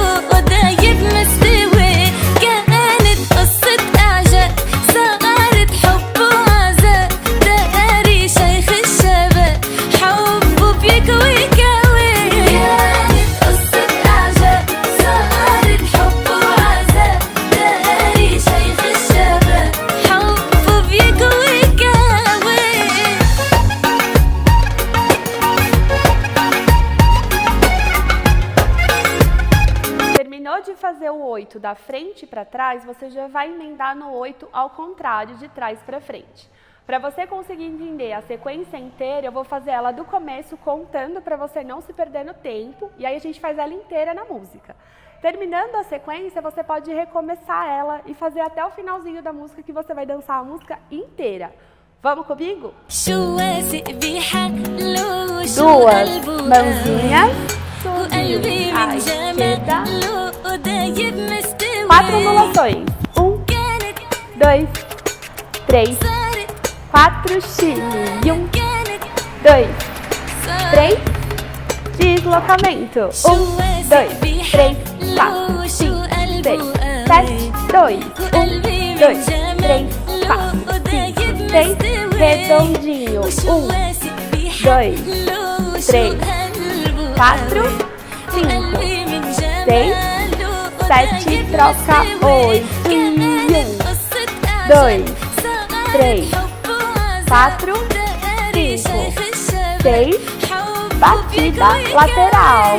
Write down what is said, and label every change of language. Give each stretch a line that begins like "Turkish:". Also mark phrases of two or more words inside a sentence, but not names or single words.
Arabic: دايب مستوي كانت قصة إعجاب صارت حب وعذاب داري شيخ الشباب حبه بيكوي كوي كانت قصة إعجاب صارت حب وعذاب داري شيخ الشباب حبه بيكوي كوي
Portuguese: Terminou de fazer o 8 da frente para trás, você já vai emendar no 8 ao contrário, de trás para frente. Para você conseguir entender a sequência inteira, eu vou fazer ela do começo contando para você não se perder no tempo, e aí a gente faz ela inteira na música. Terminando a sequência, você pode recomeçar ela e fazer até o finalzinho da música, que você vai dançar a música inteira. Vamos comigo?
Arabic: شو واثق بحاله وشو
Portuguese: Duas
Arabic: قلبه
Portuguese: mãozinhas,
Arabic: وقلبي
Portuguese: à
Arabic: من
Portuguese: esquerda,
Arabic: جماله دايب مستوي
Portuguese: 4 ondulações. 1,
Arabic: كانت
Portuguese: 2, 3,
Arabic: صارت
Portuguese: 4, chile. 1,
Arabic: كانت
Portuguese: 2,
Arabic: صارت
Portuguese: 3, deslocamento. 1, 2, 3, 4, 5, 6, 7, 2, 1, 2, 3, 4, 5, 6, redondinho. 1, 2, 3, 4, 5, 6, 7, troca 8, 1, 2, 3, 4, 5, 6, batida lateral.